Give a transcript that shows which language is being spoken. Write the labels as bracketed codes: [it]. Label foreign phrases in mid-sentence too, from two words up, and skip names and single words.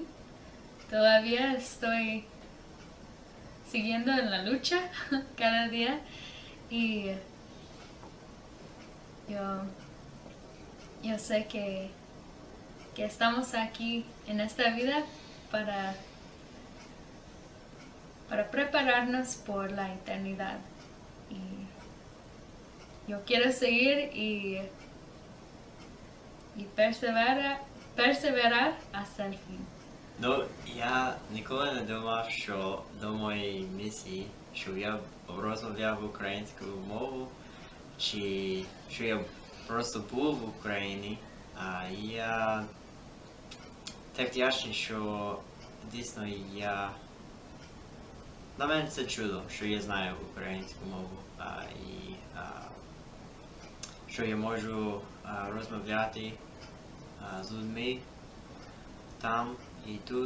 [es] Todavía estoy siguiendo en la lucha cada día, y yo sé que estamos aquí en esta vida para prepararnos por la eternidad. Y yo quiero seguir y perseverar hasta el fin. No, [uk] я ніколи не думав, що до моєї місії, щоб я розмовляв українською мовою, чи що я просто був в Україні. Я так вдячний, що дійсно на мене це чудо, що я знаю українську мову, і що я можу розмовляти з людьми там і тут.